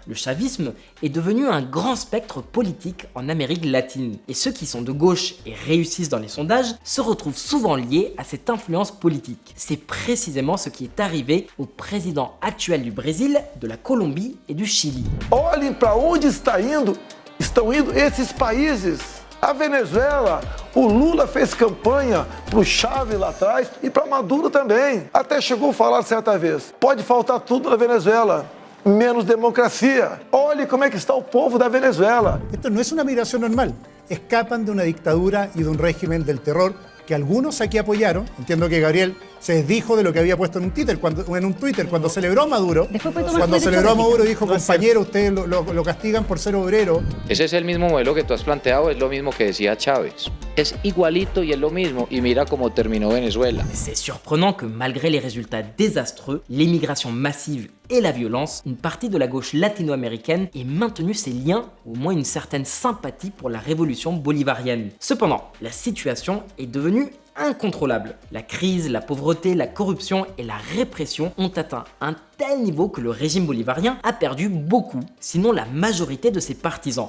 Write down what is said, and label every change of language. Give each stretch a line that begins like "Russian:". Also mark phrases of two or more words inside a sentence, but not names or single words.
French: Le chavisme est devenu un grand spectre politique en Amérique latine, et ceux qui sont de gauche et réussissent dans les sondages se retrouvent souvent liés à cette influence politique. C'est précisément ce qui est arrivé au président actuel du Brésil, de la Colombie et du Chili.
Portuguese: Olhem para onde estão indo esses países A Venezuela, o Lula fez campanha para o Chávez lá atrás e para Maduro também. Até chegou a falar certa vez, pode faltar tudo na Venezuela, menos democracia. Olhe como é que está o povo da Venezuela.
Spanish: Esto no es una migración normal. Escapan de una dictadura y de un régimen del terror que algunos aquí apoyaron. Entiendo que Gabriel se desdijo de lo que había puesto en un Twitter cuando celebró a Maduro. Cuando celebró a Maduro dijo, compañero, ustedes lo castigan por ser obrero. Ese es el mismo modelo que tú has planteado, es lo mismo que decía Chávez. Es igualito y es lo mismo, y mira cómo terminó Venezuela.
French: C'est surprenant que malgré les résultats désastreux, l'émigration massive et la violence, une partie de la gauche latino-américaine ait maintenu ses liens, ou au moins une certaine sympathie pour la révolution bolivarienne. Cependant, la situation est devenue incontrôlable. La crise, la pauvreté, la corruption et la répression ont atteint un tel niveau que le régime bolivarien a perdu beaucoup, sinon la majorité de ses partisans.